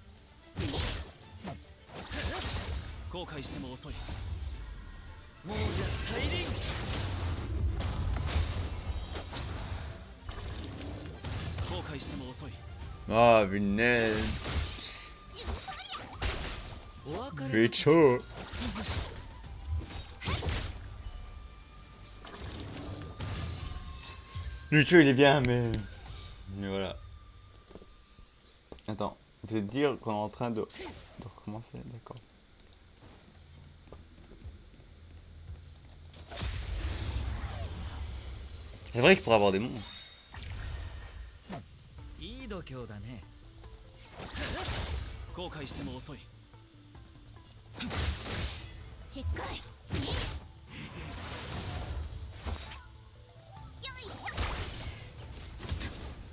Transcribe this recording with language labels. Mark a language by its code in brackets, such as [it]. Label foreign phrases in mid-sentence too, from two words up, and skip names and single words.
[ja] 後悔しても遅い。もうじゃ再臨。後悔しても遅い。 [fr] Ah, punaise. [ja] お別 [fr] Il [ja] れ [fr] est chaud. Le chaud, il est bien, mais voilà. Attends, vous êtes dire qu'on est en train de recommencer, d'accord. C'est vrai qu'il pourrait avoir des monstres. [ja] いい度胸だね。後悔しても遅い。しつこい。次。よいしょ。